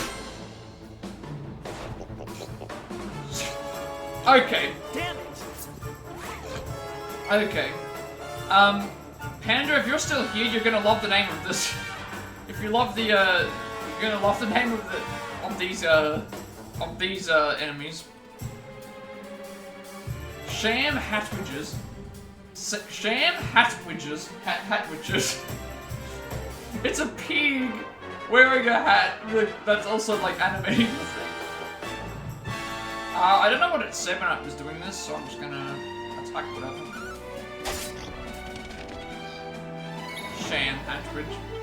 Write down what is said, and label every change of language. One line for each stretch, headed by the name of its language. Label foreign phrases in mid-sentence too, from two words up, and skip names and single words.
English: Okay. Damn it! Okay. Panda, if you're still here, you're gonna love the name of this. If you love the, you're gonna love the name of these enemies. Sham Hatwidges. Sham Hatwidges. Hatwidges. It's a pig wearing a hat that's also like animating the thing. I don't know what it said when I was doing this, so I'm just gonna attack whatever. Sham Hatwidge.